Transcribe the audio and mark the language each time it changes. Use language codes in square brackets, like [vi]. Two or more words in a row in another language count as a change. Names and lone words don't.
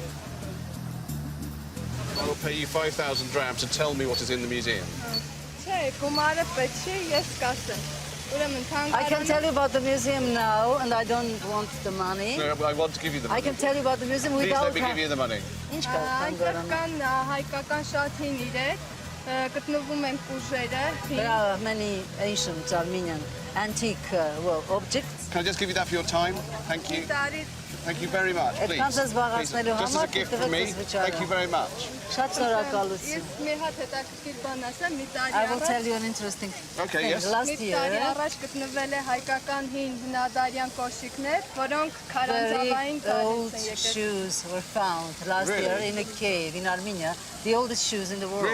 [en] I will pay you 5,000 drams to tell me what is in the museum. I can tell you about the museum now, and I don't want the money. No, I want to give you the money. I can tell you about the museum Please without... let me give you the money. [hy] Ինչ կան [en] There are many ancient Armenian antique objects. Can I just give you that for your time? Thank you. Thank you very much, please. [hy] Այդքան ձեզ զբաղացնելու [en] Just as a [hy] համար [en] gift from me. Thank you very much. [hy] Շատ շնորհակալություն. [en] I will tell you an interesting Okay, thing. yes. Last year, very old shoes were found last Really? year in a cave in Armenia. The oldest shoes in the world.